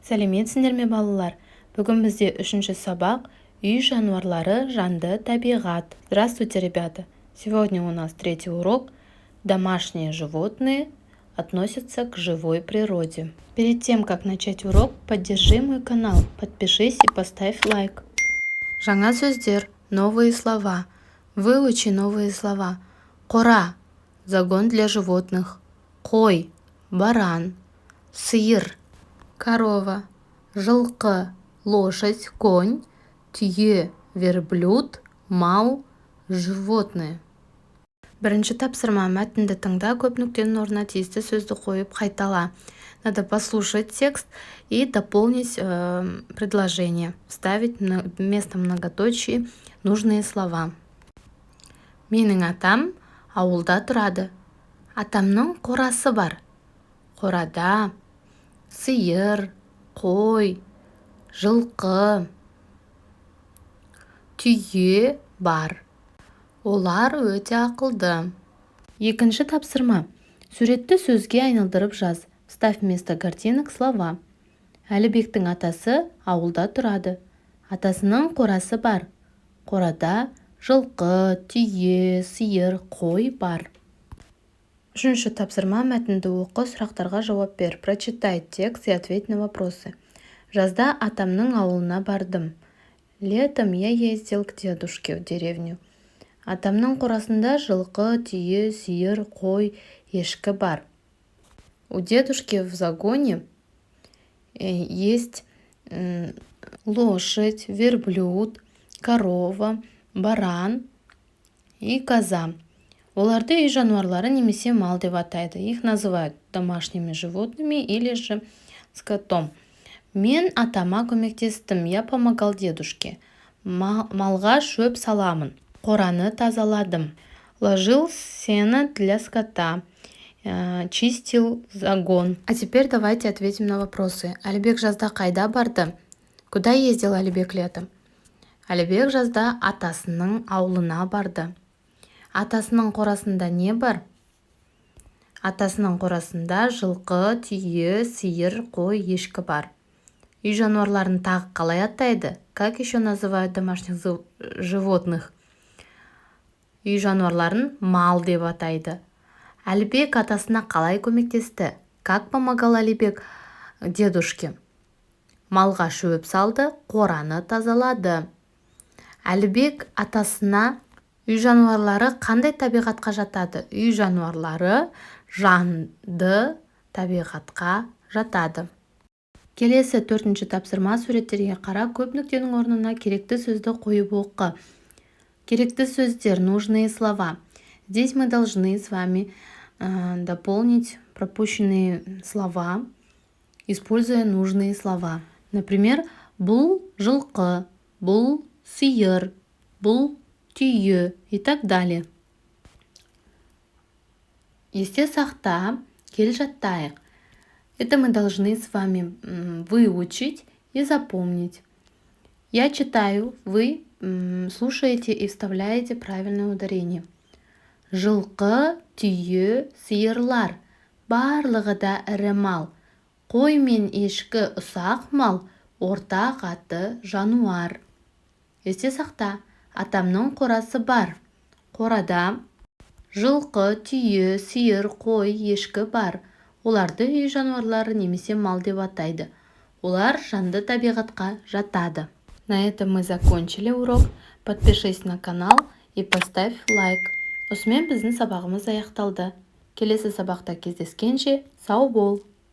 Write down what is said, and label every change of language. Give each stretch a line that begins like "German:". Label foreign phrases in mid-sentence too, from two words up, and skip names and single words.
Kazakh: Сәлеметсіңдер ме балалар? Бүгін бізде 3-ші сабақ үй жануарлары, жанды табиғат.
Russian: Здравствуйте, ребята! Сегодня у нас 3-й урок. Домашние животные относятся к живой природе. Перед тем, как начать урок, поддержи мой канал, подпишись и поставь лайк.
Kazakh: Жаңа сөздер,
Russian: новые слова. Выучи новые слова. Қора – загон для животных. Қой – баран. Сиыр – корова. Жылқы – лошадь, конь. Түйе – верблюд, мал, животные.
Kazakh: Бірінші тапсырма: мәтінді тыңда, көп нүктенің орнына тиісті сөзді қойып қайтала.
Russian: Надо послушать текст и дополнить предложение. Вставить вместо многоточий нужные слова.
Kazakh: Менің атам ауылда тұрады. Атамның қорасы бар. Қорада сиыр, қой, жылқы, түйе бар. Олар өте ақылды. Екінші тапсырма: суретті сөзге айналдырып жаз.
Russian: Вставь вместо картинок слова.
Kazakh: Әлібектің атасы ауылда тұрады. Атасының қорасы бар. Қорада жылқы, түйе, сиыр, қой бар. Үшінші тапсырма: мәтінді оқы, сұрақтарға жауап бер.
Russian: Прочитай текст и ответь на вопросы.
Kazakh: Жазда атамның ауылына бардым.
Russian: Летом я ездил к дедушке в деревню.
Kazakh: Атамның қорасында жылқы, түйе, сиыр, қой, ешкі бар.
Russian: У дедушки в загоне есть лошадь, верблюд, корова, баран и коза.
Kazakh: Оларды үй жануарлары немесе мал деп атайды.
Russian: Их называют домашними животными или же скотом.
Kazakh: Мен атама көмектестім.
Russian: Я помогал дедушке.
Kazakh: Малға шөп саламын. Қораны тазаладым.
Russian: Ложил сено для скота. Чистил загон. А теперь давайте ответим на вопросы.
Kazakh: Әлібек жазда қайда барды?
Russian: Куда ездил Әлібек летом?
Kazakh: Әлібек жазда атасының ауылына барды. Атасының қорасында не бар? Атасының қорасында жылқы, түйе, сиыр, қой, ешкі бар. Үй жануарларын тағы қалай атайды?
Russian: Как еще называют домашних животных?
Kazakh: Үй жануарларын мал деп атайды. Әлібек атасына қалай көмектесті?
Russian: Как помогал Әлібек дедушке?
Kazakh: Малға шөп салды, қораны тазалады. Әлібек атасына үй жануарлары қандай табиғатқа жатады? Үй жануарлары жанды табиғатқа жатады. Келесі 4-ші тапсырма: суреттерге қара, көп нүктенің орнына керекті сөзді қойып оқы. Керекті сөздер,
Russian: нужные слова. Здесь мы должны с вами дополнить пропущенные слова, используя нужные слова. Например,
Kazakh: бұл жылқы, бұл сиыр, бұл түйе
Russian: и так далее.
Kazakh: Есте сақта, кел жаттайық.
Russian: Это мы должны с вами выучить и запомнить. Я читаю, вы слушаете и вставляете правильное ударение.
Kazakh: Жылқы, түйе, сиырлар. Барлығы да ірі мал. Қой мен ешкі ұсақ мал, орта қаты жануар. Есте сақта, атамның қорасы бар. Қорада жылқы, түйе, сиыр, қой, ешкі бар. Оларды үй жануарлары немесе мал деп атайды. Олар жанды табиғатқа жатады.
Russian: На этом мы закончили урок. Подпишись на канал и поставь лайк.
Kazakh: Осымен біздің сабағымыз аяқталды. Келесі сабақта кездескенше сау бол.